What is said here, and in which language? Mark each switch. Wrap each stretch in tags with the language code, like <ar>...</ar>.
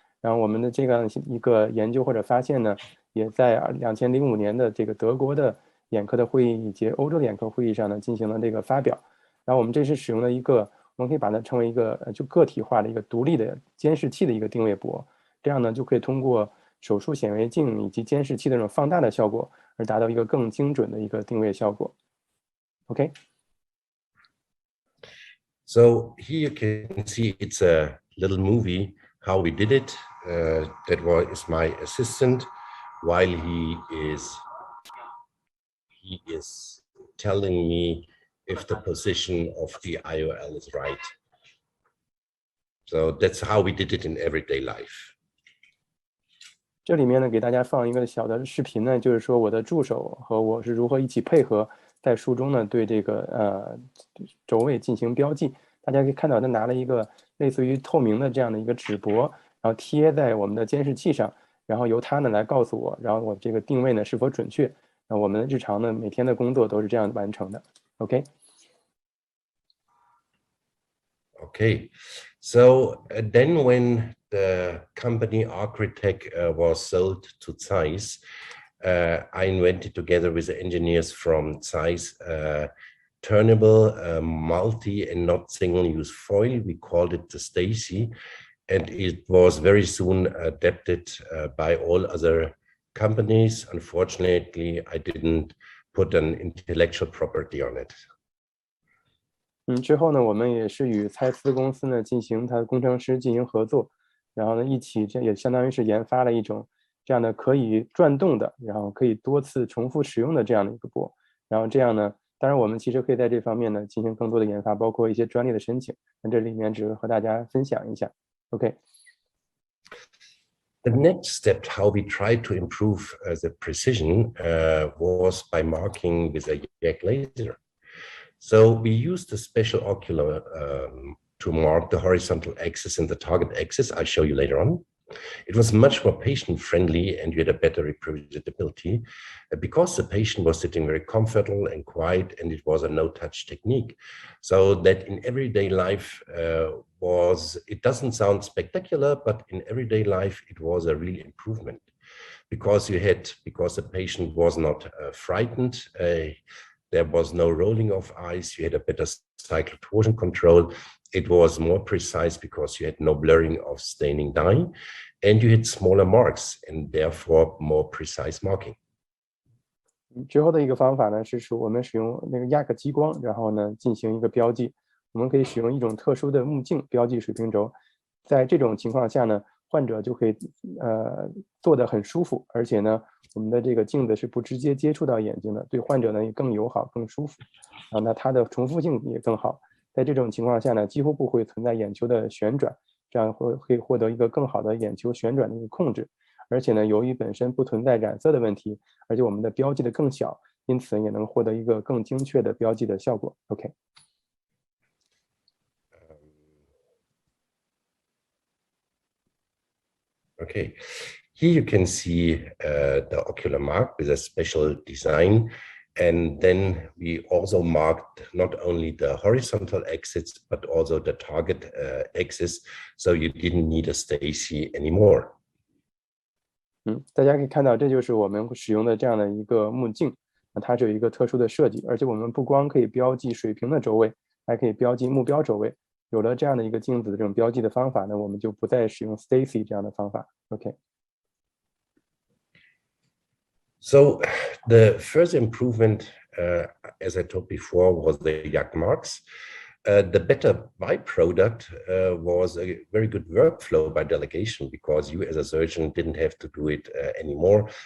<zh>然后我们的这样一个研究或者发现呢，也在2005年的这个德国的眼科的会议以及欧洲的眼科会议上呢进行了这个发表。然后我们这是使用了一个，我们可以把它称为一个就个体化的一个独立的监视器的一个定位箔，这样呢就可以通过手术显微镜以及监视器的这种放大的效果，而达到一个更精准的一个定位效果。</zh> <en>OK。 So here you can see it's a little movie how we did it. That was my assistant while he is telling me if the position of the IOL is right. So that's how we did it in everyday life.</en> <zh>这里面呢，给大家放一个小的视频呢，就是说我的助手和我是如何一起配合，在术中呢对这个轴位进行标记。大家可以看到，他拿了一个类似于透明的这样的一个纸箔，然后贴在我们的监视器上，然后由他呢来告诉我，然后我这个定位呢是否准确。我们日常呢每天的工作都是这样完成的。</zh> <en>OK。 Okay, so then when the company Architect was sold to Zeiss, I invented together with the engineers from Zeiss turnable, multi and not single-use foil. We called it the Stacy, and it was very soon adapted by all other companies. Unfortunately, I didn't put an intellectual property on it.</en> <zh>之后呢，我们也是与蔡司公司呢进行它的工程师进行合作，然后呢一起这也相当于是研发了一种这样的可以转动的，然后可以多次重复使用的这样的一个箔。然后这样呢，当然我们其实可以在这方面呢进行更多的研发，包括一些专利的申请。那这里面只是和大家分享一下。</zh> <en>OK。 The next step, how we tried to improve the precision, was by marking with a YAG laser. So we used a special ocular to mark the horizontal axis and the target axis. I'll show you later on. It was much more patient-friendly, and you had a better reproducibility because the patient was sitting very comfortable and quiet, and it was a no-touch technique. So that in everyday life it doesn't sound spectacular, but in everyday life it was a real improvement because the patient was not frightened. There was no rolling of eyes. You had a better cycle torsion control. It was more precise because you had no blurring of staining dye, and you had smaller marks and therefore more precise marking.</en> <zh>之后的一个方法呢，是我们使用那个亚克激光，然后呢进行一个标记。我们可以使用一种特殊的目镜标记水平轴，在这种情况下呢，患者就可以做得很舒服，而且呢，我们的这个镜子是不直接接触到眼睛的，对患者呢也更友好、更舒服。那它的重复性也更好。在这种情况下呢，几乎不会存在眼球的旋转，这样会获得一个更好的眼球旋转的一个控制。而且呢，由于本身不存在染色的问题，而且我们的标记的更小，因此也能获得一个更精确的标记的效果。</zh> <en>OK。 Okay, here you can see the ocular mark with a special design. And then we also marked not only the horizontal axis, but also the target axis. So you didn't need a Stacy anymore.</en> <zh>大家可以看到，这就是我们使用的这样的一个目镜，它是有一个特殊的设计，而且我们不光可以标记水平的轴位，还可以标记目标轴位。有了这样的一个镜子的这种标记的方法呢，我们就不再使用 Stacy 这样的方法。</zh> <en>OK。 So the first improvement, as I told before, was the YAG marks. The better byproduct was a very good workflow by delegation, because you as a surgeon didn't have to do it anymore.</en>